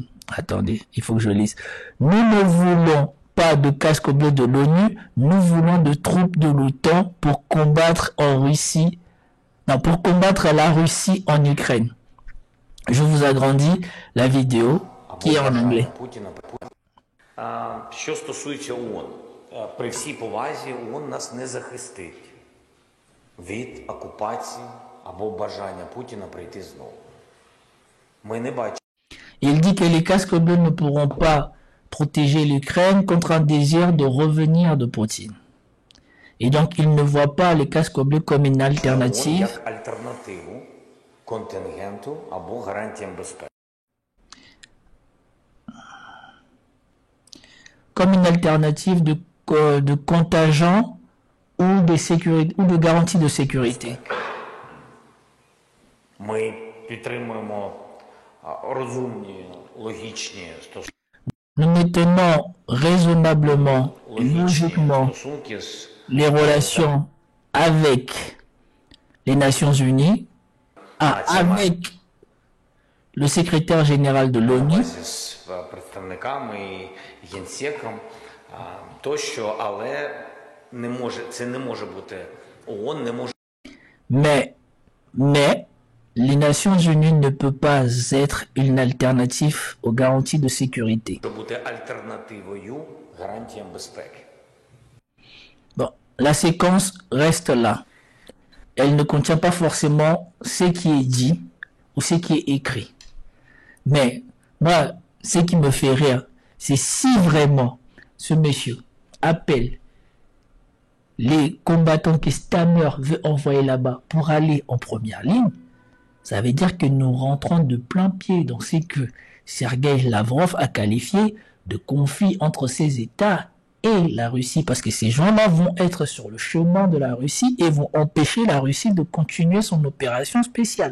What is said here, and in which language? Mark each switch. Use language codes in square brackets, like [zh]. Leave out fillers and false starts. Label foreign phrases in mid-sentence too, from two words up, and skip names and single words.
[fr] Attendez, il faut que je lise. Nous ne voulons pas de casques bleus de l'ONU, nous voulons de troupes de l'OTAN pour combattre la Russie en Ukraine. Je vous agrandis la vidéo qui est en anglais. [uk] Що стосується ООН, при всій повазі ООН нас не захистить від окупації або бажання Путіна прийти знову. Ми не бачимо. [fr] Il dit que les casques bleus ne pourront pas protéger l'Ukraine contre un désir de revenir de Poutine. Et donc, il ne voit pas les casques bleus comme une alternative. [uk] Як альтернативу контингенту або гарантіям безпеки. [fr] Comme une alternative de contingent ou de garantie de sécurité. [uk] Ми підтримуємо розумні, логічні стосунки. [fr] Nous maintenons raisonnablement, logiquement, [uk] Стосунки з [fr] les relations avec les Nations Unies, avec le secrétaire général de l'ONU, [uk] з представниками і генсеком тощо, але це не може бути ООН не може [fr] mais les Nations Unies ne peut pas être une alternative aux garanties de sécurité. [uk] бути альтернативою гарантіям безпеки. [fr] Bon, la séquence reste là. Elle ne contient pas forcément ce qui est dit ou ce qui est écrit. Mais moi, ce qui me fait rire, c'est si vraiment ce monsieur appelle les combattants que Stammer veut envoyer là-bas pour aller en première ligne, ça veut dire que nous rentrons de plein pied dans ce que Sergei Lavrov a qualifié de conflit entre ces États et la Russie, parce que ces gens-là vont être sur le chemin de la Russie et vont empêcher la Russie de continuer son opération spéciale.